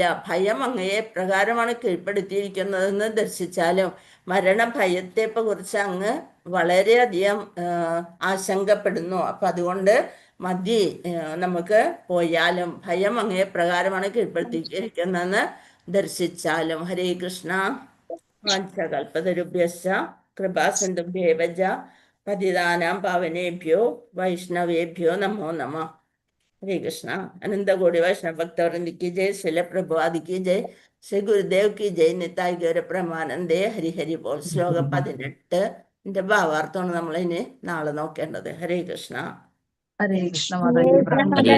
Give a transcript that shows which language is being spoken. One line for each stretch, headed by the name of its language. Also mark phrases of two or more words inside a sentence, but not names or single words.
Malayalam: ഭയം അങ്ങയെ പ്രകാരമാണ് കീഴ്പ്പെടുത്തിയിരിക്കുന്നതെന്ന് ദർശിച്ചാലും മരണഭയത്തെ കുറിച്ച് അങ്ങ് വളരെയധികം ആശങ്കപ്പെടുന്നു. അപ്പൊ അതുകൊണ്ട് മതി, നമുക്ക് പോയാലും. ഭയം അങ്ങയെ പ്രകാരമാണ് കീഴ്പ്പെടുത്തിയിരിക്കുന്നതെന്ന് ദർശിച്ചാലും.
Sanskrit: ഹരേ കൃഷ്ണ. വാഞ്ചകൽപതരുഭ്യശ്ച കൃപാസിന്ധുഭ്യേവ പതിതാനാം പാവനേഭ്യോ വൈഷ്ണവേഭ്യോ നമോ നമഃ.
Hindi: हरे कृष्णा. अनंत कोटि वैष्णव भक्तवृंद की जय, श्रील प्रभुपाद की जय, श्री गुरुदेव की जय, निताय गौर प्रमानंदे। हरि हरि बोल.
Malayalam: ശ്ലോകം 18 ഭാവാർത്ഥമാണ് നമ്മൾ ഇനി നാളെ നോക്കേണ്ടത്.
Sanskrit: ഹരേ കൃഷ്ണ. ഹരേ കൃഷ്ണ മാതാജി.